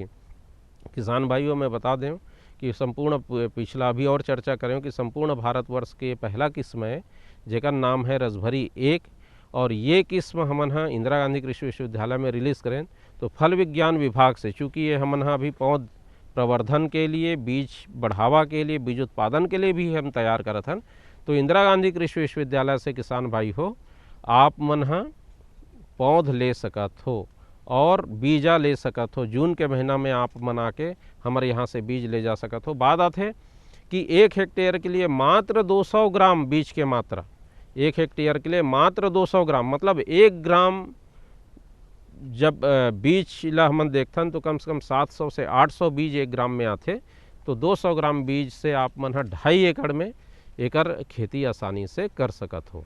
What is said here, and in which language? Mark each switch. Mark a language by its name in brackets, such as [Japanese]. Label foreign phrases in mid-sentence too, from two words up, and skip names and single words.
[Chhattisgarhi] किसान भाइयों मैं बता दें कि संपूर्ण पिछला अभी और चर्चा करें कि संपूर्ण भारतवर्ष के पहला किस्म है जेकर नाम है रसभरी 1 और ये किस्म हमन इंदिरा गांधी कृषि विश्वविद्यालय में रिलीज़ करें। तो फल विज्ञान विभाग से चूँकि ये हमन अभी पौध प्रवर्धन के लिए बीज बढ़ावा के लिए बीज उत्पादन के लिए भी हम तैयार करत हन। तो इंदिरा गांधी कृषि विश्वविद्यालय से किसान भाई हो आप मन पौध ले सकत हो और बीजा ले सकत हो। जून के महीना में आप मना के हमारे यहाँ से बीज ले जा सकत हो। बात आते है कि 1 हेक्टेयर के लिए मात्र 200 ग्राम बीज के मात्रा, 1 हेक्टेयर के लिए मात्र 200 ग्राम मतलब 1 ग्राम जब बीज ला हमन देखथन तो कम से कम 700 से 800 बीज 1 ग्राम में आते। तो 200 ग्राम बीज से आप मन 2.5 एकड़ में एकर खेती आसानी से कर सकत हो।